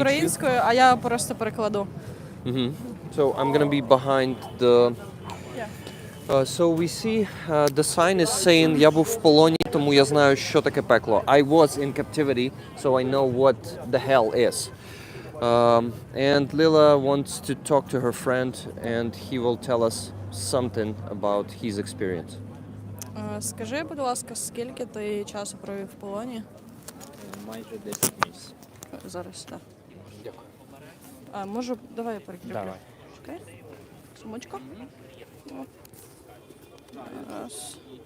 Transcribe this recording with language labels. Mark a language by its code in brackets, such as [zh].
[uk] українською, а я просто перекладу. [en] So I'm gonna be behind the. So we see the sign is saying [uk] "Я був в полоні, тому я знаю, що таке пекло." [en] I was in captivity, so I know what the hell is. And Lila wants to talk to her friend, and he will tell us something about his experience. [uk] Скажи, будь ласка, скільки ти часу провів в полоні? Майже 10 місяців. Зараз, так. Дякую. Можу, давай я перекріплю. Давай. Чекай. Сумочка. О. Раз.